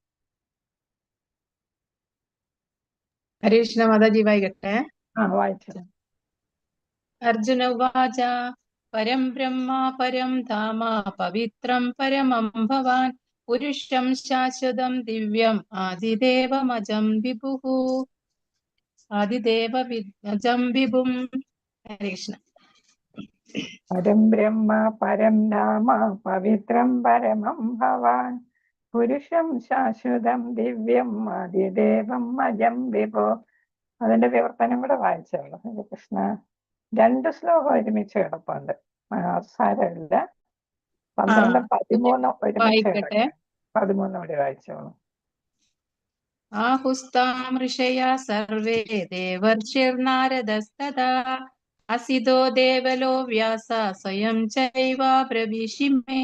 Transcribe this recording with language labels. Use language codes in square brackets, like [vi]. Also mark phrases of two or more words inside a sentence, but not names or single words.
[ml] ഹരേ കൃഷ്ണ മാതാജി വായിക്കട്ടെ. വായിച്ചോളൂ. [sa] അർജുന ഉവാച പരം ബ്രഹ്മ പരം ധാമ പവിത്രം പരമം ഭവാൻ പുരുഷം ശാശ്വതം ദിവ്യം ആദിദേവമജം വിഭുഃ. ആദിദേവമജം വിഭും. ഹരേ കൃഷ്ണ. പരം ബ്രഹ്മ പരം ധാമ പവിത്രം പരമം ഭവാൻ പുരുഷം ശാശ്വതം ദിവ്യം ആദിദേവം അജം വിഭോ. [ml] അതിന്റെ വിവർത്തനം കൂടെ വായിച്ചോളൂ. ഹരേ കൃഷ്ണ. 2 ശ്ലോകം ഒരുമിച്ച് കിടപ്പുണ്ട്. സാരമില്ല. 12, 13 ഒരുമിച്ച് കിടക്കും. 13 കൂടി വായിച്ചോളൂ. [sa] ആഹുസ്താം ഋഷയ സർവേ ദേവർഷിർനാരദസ്തദാ അസിതോ ദേവലോ വ്യാസ സ്വയം ചൈവ പ്രവിശിമേ.